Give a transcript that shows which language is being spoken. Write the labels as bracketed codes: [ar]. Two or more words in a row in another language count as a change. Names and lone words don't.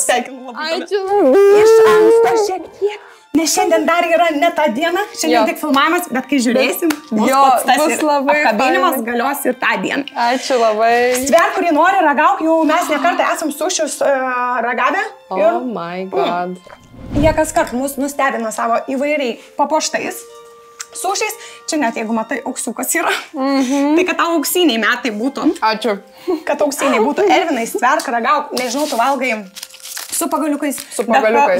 [lt] Sveikinu labai. Ačiū. Iš anksto šiek tiek. Nes šiandien dar yra ne ta diena, šiandien tik filmavimas, bet kai žiūrėsim, bus labai apkabinimas galios ir tą dieną. Ačiū labai. Sver, kurį nori, ragauk, jau mes nekartą esam sušius ragavę. [en] Oh my god. [lt] Jie kas kart mus nustebina savo įvairiai papuoštais sušiais. Čia net jeigu matai, auksiukas yra. Tai kad tau auksiniai metai būtų. Ačiū. Kad auksiniai būtų. Ervinai, stverk, ragauk, nežinau, tu valgai su pagaliukais. Su pagaliukais.